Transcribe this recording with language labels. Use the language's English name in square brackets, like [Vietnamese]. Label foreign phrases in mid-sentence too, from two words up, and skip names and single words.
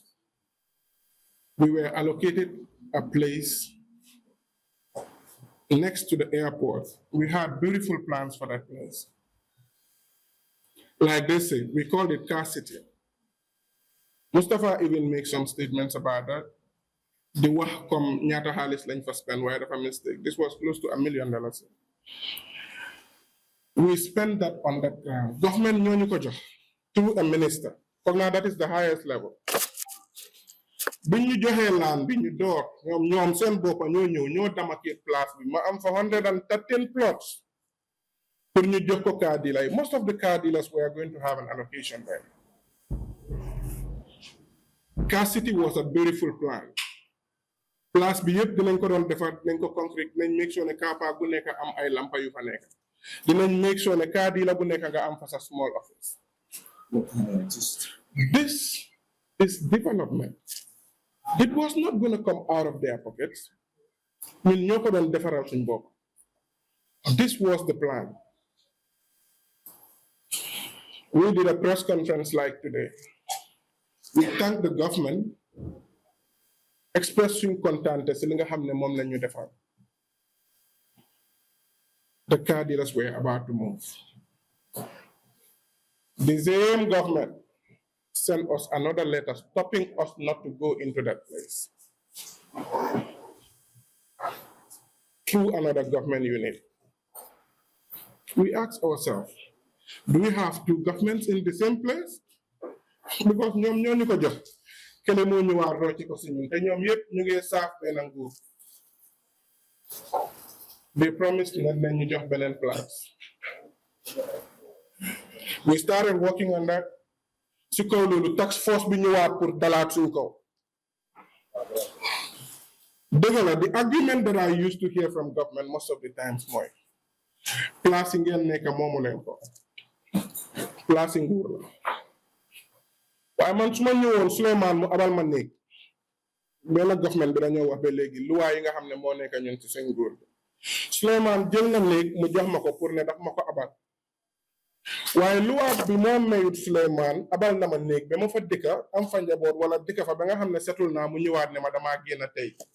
[English] We were allocated a place next to the airport. We had beautiful plans for that place. Like they say, we called it Car City. Mustafa even makes some statements about that. [Wolof] The wax come ñaata xaalis lañ fa spend waaye dafa mistake. [English] This was close to $1 million. We spent that on that ground. [Wolof] Government ñoo ñu ko jox [English] through a minister. Now that is the highest level. [Wolof] Biñ ñu joxee land bi ñu door ñoom seen boppa ñoo demarcate place bi ma am fa 113 plots pour ñu jox ko [English] car dealer. Most of the car dealers were going to have an allocation there. Car City was a beautiful plan. [Wolof] Place bi yëpp dinañ ko doon defar dinañ ko concrete dinañ [English] make sure [Wolof] ne [English] car park [Wolof] bu nekk am ay lampa yu fa nekk dinañ [English] make sure [Wolof] ne [English] car dealer [Wolof] bu nekk nga am fa sa [English] small office. This is development. It was not going to come out of their pockets. [Wolof] Ñun ñoo ko doon defaral suñ bopp. [English] This was the plan. We did a press conference like today. We thank the government, expressing content [Wolof] si li nga xam ne moom la ñu defar. [English] The car dealers were about to move. The same government sent us another letter stopping us not to go into that place through another government unit. We asked ourselves, do we have two governments in the same place? [Wolof] Because ñoom ñoo ñu ko jox kele moo ñu waar rocci ko si ñun te ñoom yëpp ñu ngi saaf benn nguur. [English] They promised that [Wolof] nañ ñu jox beneen place. [English] We started working on that. [Wolof] Si kaw loolu [English] tax force [Wolof] bi ñëwaat pour dalaat suñ kaw. Dëgg la, [English] the argument that I used to hear from government most of the times [Wolof] mooy place yi ngeen nekk moomu leen ko place yi nguur la. Waaye man su ma ñëwoon Souleymane mu abal ma néeg benn government bi dañoo wax ba léegi luwaa yi nga xam ne moo nekk ñun ci seen nguur bi Souleymane jël na néeg mu jox ma ko pour ne daf ma ko abal waaye luwaa bi moo mayut Souleymane abal na ma néeg ba ma fa dëkka am fa njaboot wala dëkka fa ba nga xam ne setul naa mu ñëwaat ne ma damaa génn tey